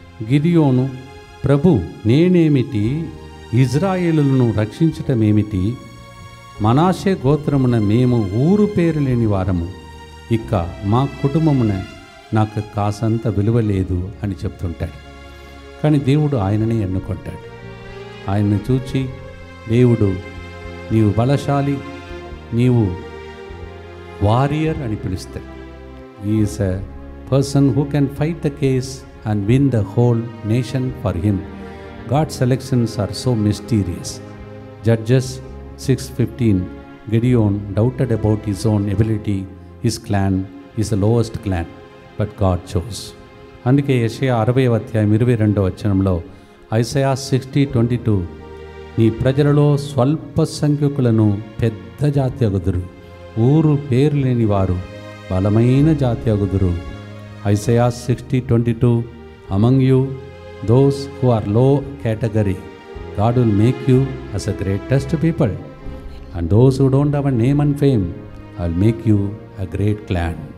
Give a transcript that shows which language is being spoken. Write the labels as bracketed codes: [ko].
[te] గిదియోను, ప్రభు నేనేమిటి, ఇజ్రాయేలులను రక్షించటమేమిటి, మనాషే గోత్రమున మేము ఊరు పేరు లేని వారము, ఇక మా కుటుంబమున నాకు కాసంత విలువ లేదు అని చెప్తుంటాడు. కానీ దేవుడు ఆయననే ఎన్నుకుంటాడు. ఆయన్ను చూచి దేవుడు నీవు బలశాలి, నీవు వారియర్ అని పిలుస్తాడు. Is a [en] person who can fight the case and win the whole nation for him. God's selections are so mysterious. Judges 6:15, Gideon doubted about his own ability. His clan is the lowest clan, but God chose. [te] అందుకే యెషయా 60:22 Isaiah 60:22, నీ ప్రజలలో స్వల్ప సంఖ్యకులను పెద్ద జాతి అగుదురు, ఊరు పేరు లేని వారు బలమైన జాతి అగుదురు. [en] Isaiah 60:22, among you those who are low category, God will make you as a greatest people, and those who don't have a name and fame, I'll make you a great clan.